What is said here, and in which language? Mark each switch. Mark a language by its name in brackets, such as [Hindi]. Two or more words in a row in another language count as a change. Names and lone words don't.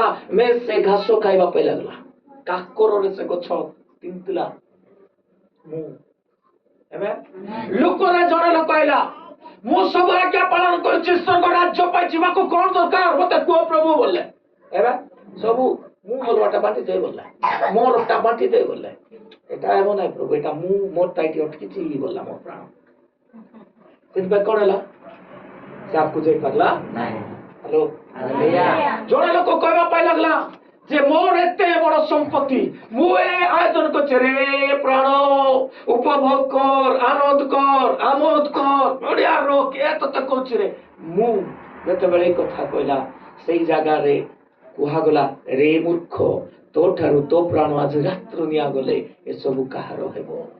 [Odia] ସେ ଘାସ ଖାଇବା ପାଇଁ ଲାଗଲା। କାକରରେ ସେ ଗଛ ତିନ୍ତିଲା। ମୁଁ ଲୋକରେ ଜଣେ ଲୋକ ଆଇଲା, ମୁଁ ସବୁ ଆଜ୍ଞା ପାଳନ କରୁଛି, ସ୍ୱର୍ଗ ରାଜ୍ୟ ପାଇଁ ଯିବାକୁ କଣ ଦରକାର ମତେ କୁହ ପ୍ରଭୁ ବୋଲେ। ଏବେ ସବୁ ମୁଁ ବୋଲବାଟା ବାଣ୍ଟି ଦେଇ ବୋଲେ, ମୋରଟା ବାଣ୍ଟି ଦେଇ ବୋଲେ। ଏଟା ଏମନ ନାହିଁ ପ୍ରଭୁ, ଏଟା ମୁଁ ମୋରଟା ଏଠି ଅଟକିଛି ବୋଲା ମୋ ପ୍ରାଣ। ସେଥିପାଇଁ କଣ ହେଲା? ସେ ଆପକୁ ଯାଇ ପାରିଲା ନାହିଁ। ହ୍ୟାଲୋ, ଜଣେ ଲୋକ କହିବା ପାଇଁ ଲାଗଲା ଯେ ମୋର ଏତେ ବଡ଼ ସମ୍ପତ୍ତି, ମୁଁ ଏ ଆୟୋଜନ କରୁଛି ରେ ପ୍ରାଣ, ଉପଭୋଗ କର, ଆନନ୍ଦ କର, ଆମୋଦ କର, ବଢିଆ ରୋକ, ଏ ତତେ କହୁଛି ରେ। ମୁଁ ଯେତେବେଳେ এই କଥା କହିଲା, ସେଇ ଜାଗାରେ କୁହାଗଲା, ରେ ମୂର୍ଖ, ତୋ ଠାରୁ ତୋ ପ୍ରାଣ ଆଜି ରାତ୍ର ନିଆଗଲେ ଏସବୁ କାହାର ହେବ?